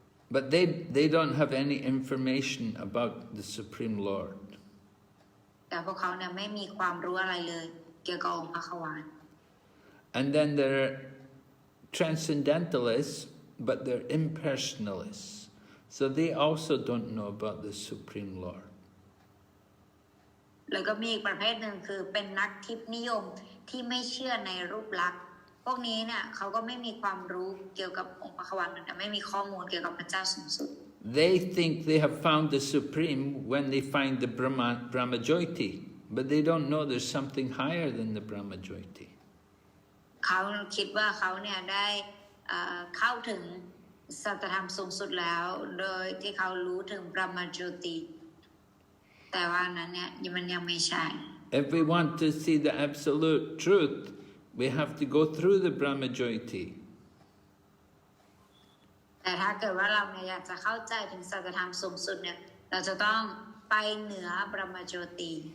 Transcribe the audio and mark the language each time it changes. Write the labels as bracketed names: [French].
[English] But they don't have any information about the Supreme Lord. [Thai] แต่พวกเขาเนี่ยไม่มีความรู้อะไรเลยเกี่ยวกับองค์พระควาน [English] And then there are transcendentalists, but they're impersonalists. So they also don't know about the Supreme Lord. [Thai] แล้วก็มีอีกประเภทหนึ่งคือเป็นนักทิพย์นิยมที่ไม่เชื่อในรูปลักษณ์พวกนี้เนี่ยเขาก็ไม่มีความรู้เกี่ยวกับองค์พระควานแต่ไม่มีข้อมูลเกี่ยวกับพระเจ้าสูงสุด [English] They think they have found the Supreme when they find the Brahmajyoti, but they don't know there's something higher than the Brahmajyoti. [Thai] เขาคิดว่าเขาเนี่ยได้เข้าถึงสัจธรรมสูงสุดแล้วโดยที่เขารู้ถึงบรมโจติแต่ว่านั้นเนี่ยมันยังไม่ใช่ [English] If we want to see the absolute truth, we have to go through the Brahmajyoti. [Thai] แต่ถ้าเกิดว่าเราเนี่ยอยากจะเข้าใจถึงสัจธรรมสูงสุดเนี่ยเราจะต้องไปเหนือบรมโจติ